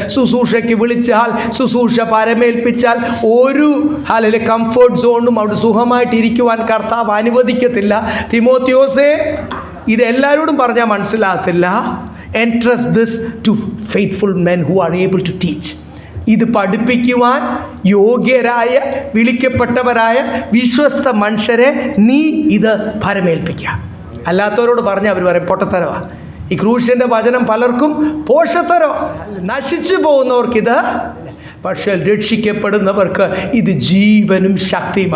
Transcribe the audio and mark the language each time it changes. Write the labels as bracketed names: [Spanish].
[Malayalam] ശുശ്രൂഷയ്ക്ക് വിളിച്ചാൽ, ശുശ്രൂഷ പരമേൽപ്പിച്ചാൽ ഒരു കംഫർട്ട് സോണും അവിടെ സുഖമായിട്ടിരിക്കുവാൻ കർത്താവ് അനുവദിക്കത്തില്ല. തിമോത്തിയോസേ, ഇത് എല്ലാവരോടും പറഞ്ഞാൽ മനസ്സിലാകത്തില്ല. [English] Entrust this to faithful men who are able to teach. [Malayalam] ഇത് പഠിപ്പിക്കുവാൻ യോഗ്യരായ, വിളിക്കപ്പെട്ടവരായ വിശ്വസ്ത മനുഷ്യരെ നീ ഇത് പരമേൽപ്പിക്കുക. അല്ലാത്തവരോട് പറഞ്ഞാൽ അവർ പറയും പൊട്ടത്തരവാ. ഈ ക്രൂശിൻ്റെ വചനം പലർക്കും പോഷത്തരോ. നശിച്ചു പോകുന്നവർക്കിത്, പക്ഷേ രക്ഷിക്കപ്പെടുന്നവർക്ക് ഇത് ജീവനും ശക്തിയും.